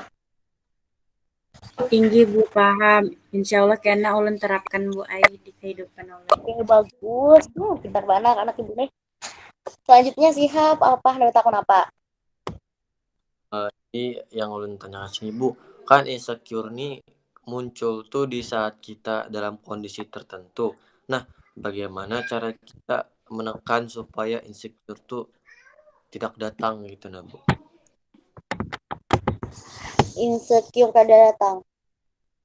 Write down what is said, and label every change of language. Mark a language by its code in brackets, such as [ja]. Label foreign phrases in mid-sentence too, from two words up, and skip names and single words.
[id] Tinggi Bu, paham. [bjn] Insya Allah kena ulun terapkan Bu Ai di kehidupan ulun. [id] Oke, bagus, pintar banget anak ibu nih. Selanjutnya Sihab, apa hendak takon apa? [bjn] Jadi yang ulun tanyakan sini Bu, kan insecure nih muncul tuh di saat kita dalam kondisi tertentu. [id] Nah, bagaimana cara kita menekan supaya insecure tuh tidak datang gitu nah Bu? [bjn] Insecure kada datang.